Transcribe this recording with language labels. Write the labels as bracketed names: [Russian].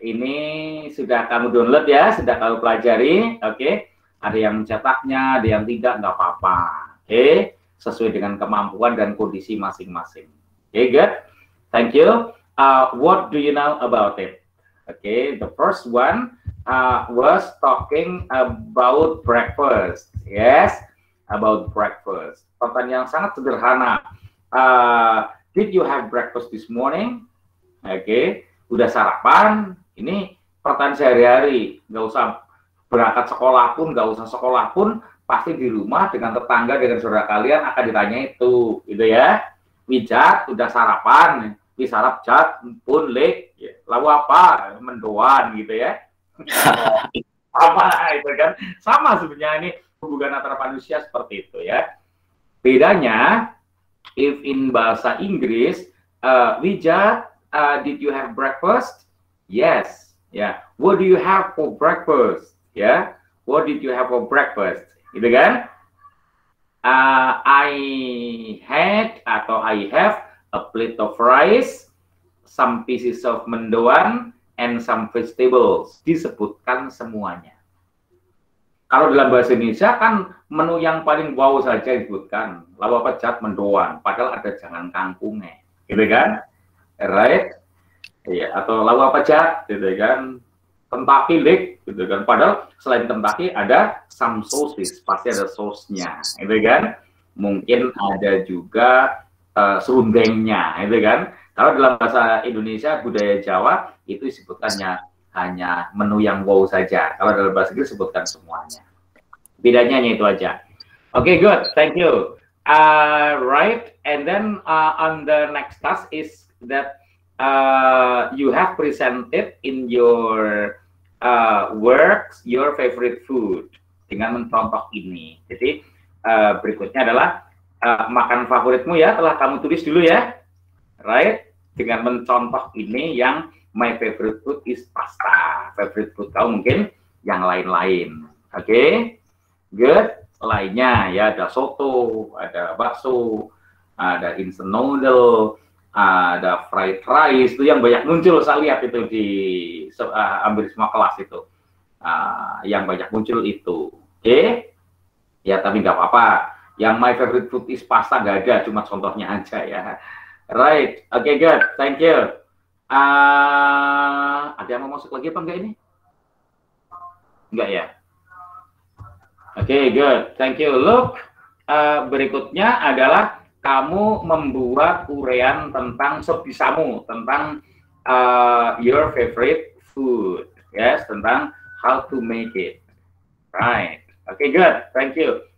[Indonesian] Ini sudah kamu download ya, sudah kamu pelajari, oke? Ada yang mencetaknya, ada yang tidak, nggak apa-apa, oke? Sesuai dengan kemampuan dan kondisi masing-masing. [English] Oke, good. Thank you. What do you know about it? Okay, the first one was talking about breakfast. Yes, about breakfast. [Indonesian] Pertanyaan yang sangat sederhana. [English] Did you have breakfast this morning? [Indonesian] Oke, udah sarapan? Ini pertanyaan sehari-hari. Nggak usah berangkat sekolah pun, nggak usah sekolah pun, pasti di rumah dengan tetangga, dengan saudara kalian akan ditanya itu, gitu ya. Wijat, udah sarapan? Wisarap jat, pun lek, lalu apa? Mendoan, gitu ya. Sama, itu kan. Sama sebenarnya ini hubungan antara manusia seperti itu ya. Bedanya, [English] if in [Indonesian] bahasa Inggris, [English] Wijat, did you have breakfast? Yes. Yeah. What do you have for breakfast? Yeah. What did you have for breakfast? [Indonesian] Gitu kan? [English] I had [Indonesian] atau [English] I have a plate of rice, some pieces of mendoan, and some vegetables. [Indonesian] Disebutkan semuanya. Kalau dalam bahasa Indonesia kan menu yang paling wow saja disebutkan. Lalu apa jat mendoan, padahal ada jangan kangkungnya. Gitu kan? [English] Right? [Indonesian] Iya, atau lalu apa jat, gitu kan? Tentaki lek, gitu kan? Padahal selain tentaki ada some sosis, pasti ada sausnya, gitu kan? Mungkin ada juga serundengnya, gitu kan? Kalau dalam bahasa Indonesia, budaya Jawa itu disebutkannya hanya menu yang wow saja. Kalau dalam bahasa Inggris sebutkan semuanya. Bedanya hanya itu aja. [English] Okay, good, thank you. Right, and then on the next task is that you have presented in your works your favorite food [Indonesian] dengan mencontoh ini. Jadi berikutnya adalah makan favoritmu ya, telah kamu tulis dulu ya, right? Dengan mencontoh ini yang [English] my favorite food is pasta. [Indonesian] Favorite food kamu mungkin yang lain-lain. Oke, good. Lainnya ya ada soto, ada bakso, ada instant noodle, ada fried rice, itu yang banyak muncul saya lihat itu di hampir semua kelas itu, yang banyak muncul itu. Oke, Ya, tapi nggak apa-apa. Yang [English] my favorite food is pasta [Indonesian] nggak ada, cuma contohnya aja ya. [English] Right, oke, good, thank you. [Indonesian] Ada yang mau masuk lagi apa enggak ini? Enggak ya? [English] Oke, good, thank you. Look, [Indonesian] berikutnya adalah kamu membuat uraian tentang sebisamu, [English] tentang your favorite food, yes, tentang how to make it. Right, oke, good, thank you.